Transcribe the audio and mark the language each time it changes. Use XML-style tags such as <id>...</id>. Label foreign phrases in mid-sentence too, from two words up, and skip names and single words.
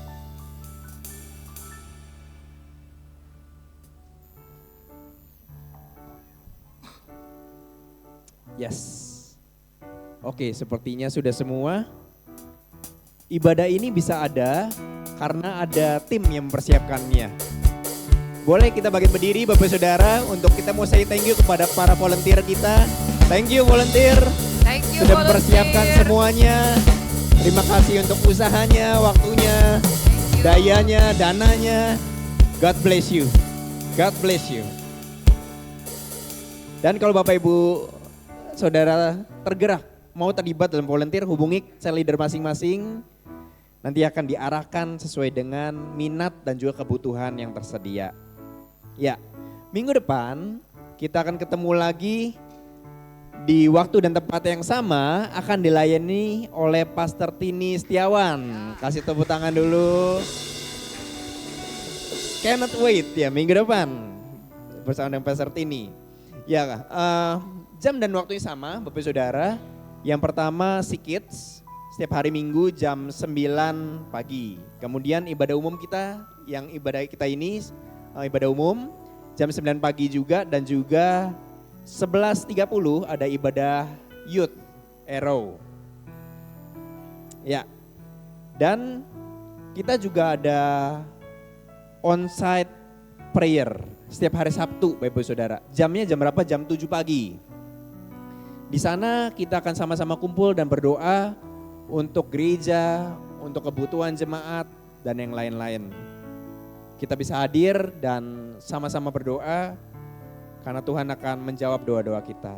<en>Yes.</en> <id>Oke, sepertinya sudah semua. Ibadah ini bisa ada karena ada tim yang mempersiapkannya. Boleh kita bangkit berdiri Bapak Saudara untuk kita mau</id> <en>say thank you</en> <id>kepada para volunteer kita.</id> <en>Thank you volunteer. Thank you</en> <id>Sudah</id> <en>volunteer.</en> <id>mempersiapkan semuanya. Terima kasih untuk usahanya, waktunya, dayanya, dananya.</id> <en>God bless you. God bless you.</en> <id>Dan kalau Bapak Ibu Saudara tergerak mau terlibat dalam volunteer, hubungi</id> <en>cell leader</en> <id>masing-masing. Nanti akan diarahkan sesuai dengan minat dan juga kebutuhan yang tersedia. Ya, minggu depan kita akan ketemu lagi di waktu dan tempat yang sama, akan dilayani oleh Pastor Tini Setiawan. Kasih tepuk tangan dulu.</id> <en>Cannot wait</en> <id>ya minggu depan bersama dengan Pastor Tini. Ya, jam dan waktunya sama Bapak Saudara. Yang pertama si Kids setiap hari Minggu jam 9 pagi. Kemudian ibadah umum kita, yang ibadah kita ini ibadah umum jam 9 pagi juga, dan juga 11.30 ada ibadah Youth Arrow. Ya. Dan kita juga ada</id> <en>on-site prayer</en> <id>setiap hari Sabtu Bapak Saudara. Jamnya jam berapa? Jam 7 pagi. Di sana kita akan sama-sama kumpul dan berdoa untuk gereja, untuk kebutuhan jemaat, dan yang lain-lain. Kita bisa hadir dan sama-sama berdoa karena Tuhan akan menjawab doa-doa kita.</id>